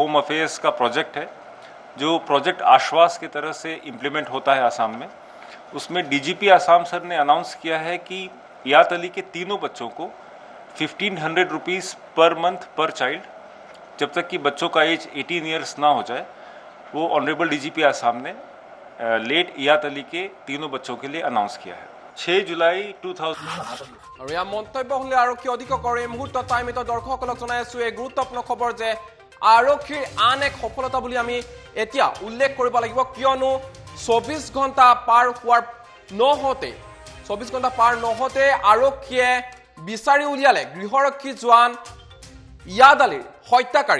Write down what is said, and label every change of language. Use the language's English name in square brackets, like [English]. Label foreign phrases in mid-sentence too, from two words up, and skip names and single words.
[English] home affairs [Hindi] का प्रोजेक्ट है, जो प्रोजेक्ट आश्वास की तरह से इम्प्लीमेंट होता है आसाम में, उसमें DGP आसाम सर ने अनाउंस किया है कि इयात अली के तीनों बच्चों को 1500 [English] rupees per month per child, [Hindi] जब तक कि बच्चों का एज 18 ईयर्स ना हो जाए, वो ऑनरेबल DGP आसाम ने लेट इयात अली के तीनों बच्चों के लिए अनाउंस किया है। 6 जुलाई 2000। [Assamese] আৰু ইয়াৰ মন্তব্য হ'লে আৰক্ষী অধীক্ষকৰ এই মুহূৰ্তত টাইমিত দৰ্শকসকলক জনাই আছো এই গুৰুত্বপূৰ্ণ খবৰ যে আৰক্ষীৰ আন এক সফলতা বুলি আমি এতিয়া উল্লেখ কৰিব লাগিব, কিয়নো 24 ঘণ্টা পাৰ হোৱাৰ নহওঁতে 24 ঘণ্টা পাৰ নহওঁতে আৰক্ষীয়ে বিচাৰি উলিয়ালে গৃহৰক্ষী জোৱান ইয়াদ আলীৰ হত্যাকাৰী।